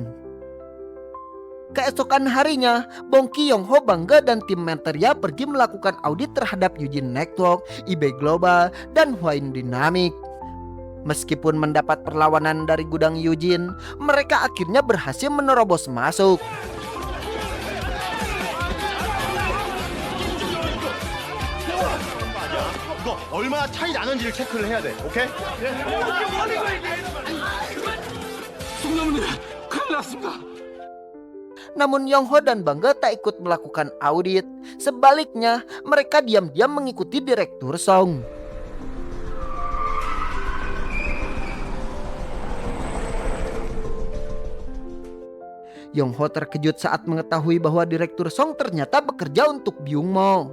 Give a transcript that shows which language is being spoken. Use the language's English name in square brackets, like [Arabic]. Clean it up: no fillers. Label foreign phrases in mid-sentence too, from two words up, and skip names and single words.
[Indonesian] Keesokan harinya, Bongki, Yong-ho, Bangga dan tim Menteria pergi melakukan audit terhadap Eugene Network, eBay Global, dan Hwain Dynamic. Meskipun mendapat perlawanan dari gudang Eugene, mereka akhirnya berhasil menerobos masuk. [Korean] 이거 얼마나 차이 나는지를 체크를 해야 돼. 오케이? 송나무님, 큰일 났습니다. [Indonesian] Namun Yong-ho dan Bangga tak ikut melakukan audit. Sebaliknya, mereka diam-diam mengikuti Direktur Song. Yong-ho terkejut saat mengetahui bahwa Direktur Song ternyata bekerja untuk Byung-mo.